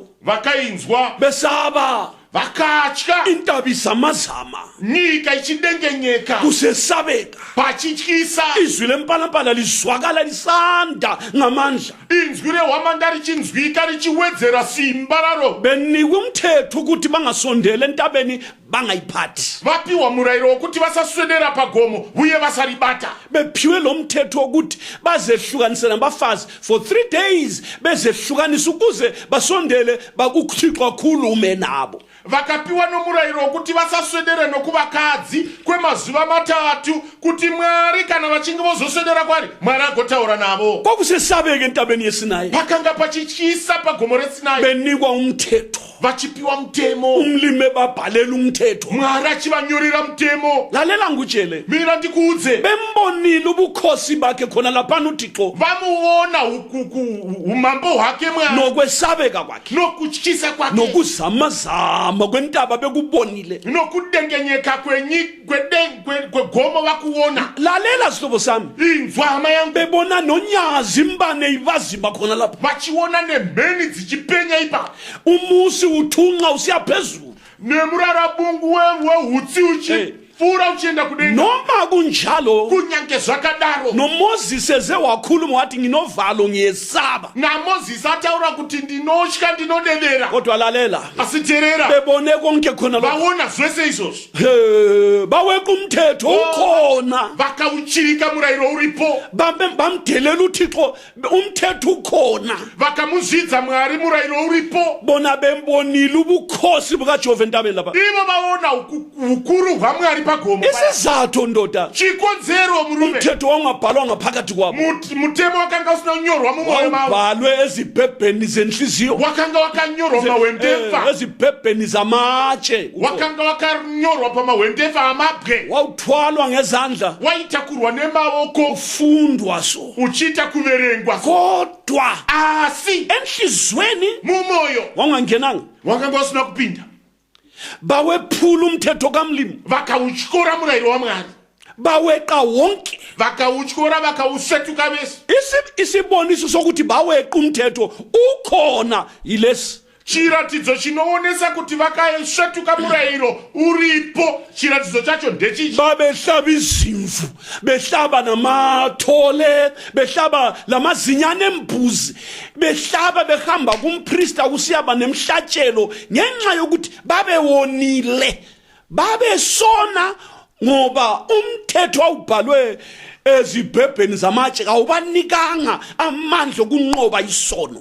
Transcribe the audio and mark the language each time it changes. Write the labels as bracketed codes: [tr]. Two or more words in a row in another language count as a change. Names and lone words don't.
[sn] vakainzwa [nd] besaba [sn] vakatya [nd] intaba izamazama [sn] nyika ichidengenyeka [nd] kusesabeka [sn] pachityisa [nd] izwi lempalapala lizwakala lisanda ngamandla [sn] inzwi rehwamanda richinzwika richiwedzera simba raro [nd] benikwe umthetho ukuthi bangasondela entabeni bangayiphathi [sn] vapiwa murayiro wokuti vasaswedera pagomo uye vasaribata [nd] bephiwe lo mthetho wokuthi bazehlukanise nabafazi [en] for 3 days [nd] bezehlukanisa ukuze basondele bakuThixo akhulume nabo [sn] vakapiwa nomurayiro wokuti vasaswedere nokuvakadzi kwemazuva 3 kuti Mwari kana vachinge vozoswedera kwari Mwari agotaura navo. [nd] Kwakusesabeka entabeni yeSinayi [sn] pakanga pachityisa pagomo reSinayi [nd] benikwa umthetho [sn] vachipiwa mutemo [nd] umlimi babhalela umthetho [sn] Mwari achivanyorera mutemo. [nd] lalela ngutshele [sn] Mina ndikuudze [nd] bembonile ubukhosi bakhe khona lapha uThixo [sn] vamuona umambo hwake Mwari [nd] nokwesabeka kwakhe [sn] nokutyisa kwakhe [nd] nokuzamazama kwentaba bekubonile [sn] nokudengenyeka kwegomo vakuona. [nd] lalela sihlobo sami [sn] Inzwa hama yangu [nd] bebona nonyazi imbane ivazimba khona lapha [sn] vachiona nemheni dzichipenya ipa [nd] umusi uthunqa usiya phezulu [sn] nemurarabungu wehutsi uchifura uchienda kudenga. [nd] noma kunjalo [sn] Kunyange zvakadaro [nd] noMoses eze wakhuluma wathi nginovalo ngiyesaba [sn] naMozisi ataura kuti ndinotya ndinodedera. [nd] kodwa lalela [sn] Asiterera [nd] bebone konke khona lokho [sn] vaona zvese izvozvo [nd] baweqa umthetho ukhona [sn] vakauchirika murayiro uripo [nd] bamdelela uThixo umthetho ukhona [sn] vakamuzvidza Mwari murayiro uripo. [nd] bona bembonile ubukhosi bukaJehova entabeni lapha [sn] Ivo vaona ukuru hwaMwari pagomo. [nd] isizathu ndoda [sn] Chikonzero murume [nd] umthetho wangabhalwa ngaphakathi kwabo [sn] mutemo wakanga usinonyorwa mumwoyo mavo [nd] wawubhalwe ezibhebheni zenhliziyo [sn] wakanga wakanyorwa pamahwendefa [nd] ezibhebheni zamatshe [sn] wakanga wakanyorwa pamahwendefa amabwe [nd] wawuthwalwa ngezandla [sn] waitakurwa nemaoko [nd] ufundwa so [sn] uchiita kuverengwa [nd] kodwa [sn] asi [nd] enhlizweni [sn] mumoyo [nd] wangangenanga [sn] wakanga usina kupinda. [nd] bawephula umthetho kamlimi [sn] Vakautyora murayiro waMwari [nd] baweqa wonke [sn] vakautyora vakausvetuka vese. [nd] isiboniso sokuthi baweqa umthetho ukhona yilesi [sn] chiratidzo chinoonesa kuti vakasvetuka murayiro uripo. Chiratidzo chacho ndechichi: [nd] babehlaba izimvu, behlaba namathole, behlaba lamazinyane embuzi, behlaba behamba kumprista kusiyaba nemhlatshelo ngenxa yokuthi babewonile, babesona, ngoba umthetho awubhalwe ezibhebheni zamatshe awubanikanga amandla okunqoba isono.